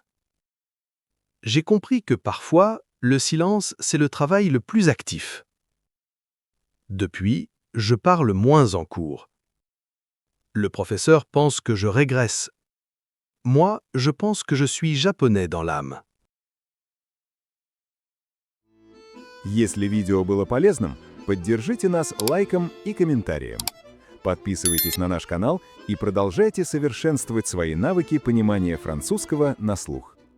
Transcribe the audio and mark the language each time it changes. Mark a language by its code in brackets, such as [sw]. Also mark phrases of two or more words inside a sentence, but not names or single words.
[fr] J'ai compris que parfois, le silence, c'est le travail le plus actif. Depuis, je parle moins en cours. Le professeur pense que je régresse. Moi, je pense que je suis japonais dans l'âme. [ru] Если видео было полезным, поддержите нас лайком и комментарием. Подписывайтесь на наш канал и продолжайте совершенствовать свои навыки понимания французского на слух.